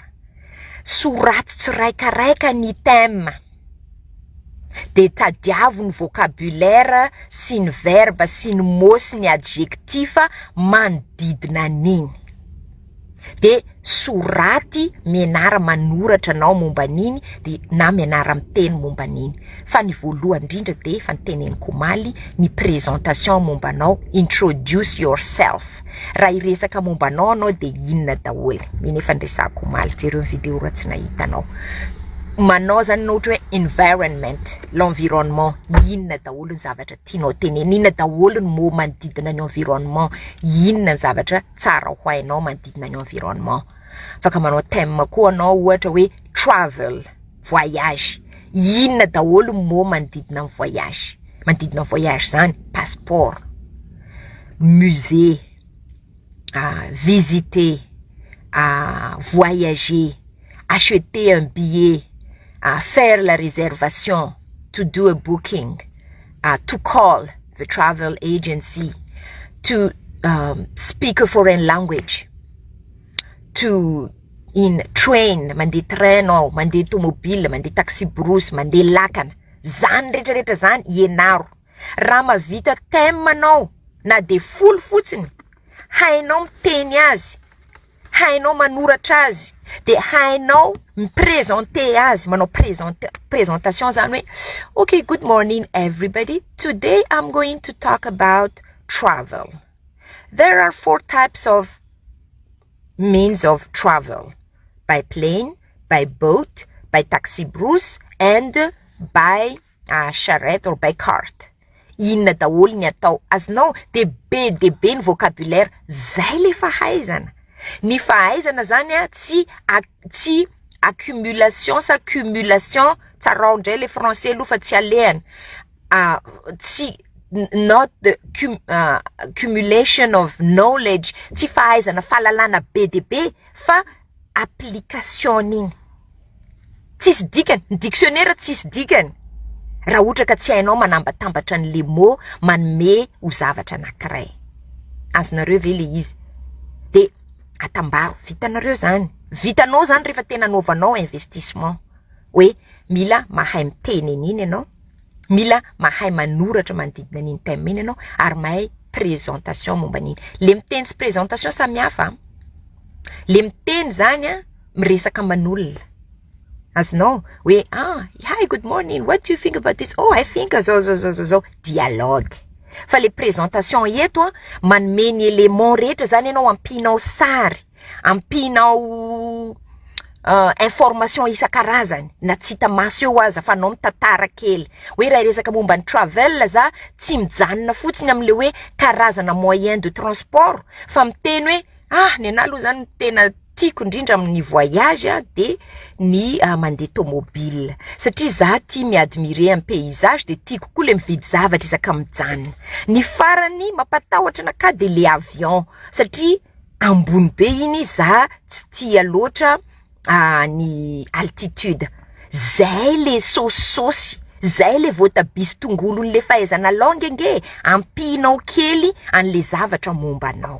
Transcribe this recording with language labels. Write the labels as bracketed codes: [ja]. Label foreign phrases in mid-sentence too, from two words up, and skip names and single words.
[mg] Sorato tsiraikaraika ny thème de tadiavo ny vocabulaire sy ny verbe sy ny mot sy ny adjectif manodidina an'iny. De soraty mianara manoratra anao momba n'iny de na mianara miteny momba n'iny. Fa ny voalohany indrindra de efa niteneniko omaly ny présentation momba anao, [en] introduce yourself. [mg] Raha iresaka momba anao de inona daholo. Miny efa nresako omaly, jereo video raha tsy nahita anao. Manao zany ohatra hoe environment, l'environnement, inona daholo ny zavatra tianao tenena, inona daholo ny mot manodidina ny environnement, inona ny zavatra tsara ho hainao manodidina ny environnement. Afaka manao thème koa anao ohatra hoe travel, voyage, inona daholo ny mot manodidina ny voyage. Manodidina ny [fr] voyage zany passeport, musée, visiter, voyager, acheter un billet, faire la réservation, [en] to do a booking, to call the travel agency, to speak a foreign language, to in train, [mg] mandeha train anao, mandeha tomobile, mandeha taxi brosy, mandeha lakana, zany rehetrarehetra zany ianaro. Raha mavita thème anao na de folo fotsiny, hainao miteny azy, hainao manoratra azy, de hainao miprésenter azy, manao présentation zany hoe [en] okay, good morning everybody, today I'm going to talk about travel. There are 4 types of means of travel: by plane, by boat, by taxi brosy, and by charrette or by cart. [mg] Inona daholo ny atao azonao, de be ny vocabulaire, zay le fahaizana. Ny fahaizana zany tsy accumulation sa cumulation, tsara ndray le français aloha fa tsy alehany. [en] Tsy not the accumulation of knowledge, [mg] tsy fahaizana fahalalana be de be, fa application iny. Tsisy dikany, ny dictionnaire tsisy dikany. Raha ohatra ka tsy hainao manambatambatra an'le mot manome ho zavatra anankiray. Azonareo ve le izy? De atambaro, vitanareo zany. Vitanao zany rehefa tena anaovanao investissement. Hoe mila mahay miteny an'iny ianao, mila mahay manoratra manodidina an'iny thème iny ianao, ary mahay présentation momba an'iny. Le miteny sy présentation samy hafa. Le miteny zany miresaka aman'olona. Azonao hoe [en] hi, good morning, what do you think about this? Oh, I think zo. Dialogue. [mg] Fa le présentation eto manome ny élément rehetra zany ianao, ampinao sary, ampinao information isan-karazany, na tsy hita maso eo aza fa anao mitantara kely. Hoe raha resaka momba ny travel za tsy mijanona fotsiny am'le hoe karazana [fr] moyen de transport, [mg] fa miteny hoe ny anahy aloha zany tena tiako indrindra amin'ny voyage de ny mandeha tomobile, satria za tia miadmirer [fr] un paysage, [mg] de tiako koa le mividy zavatra isaka mijanona. Ny farany mampatahotra anaka de le avion, satria ambony be iny za tsy tia loatra ny altitude. Zay le sosisosy, zay le voatabia sy tongolo le fahaizana langue nge, ampinao kely an'le zavatra momba anao.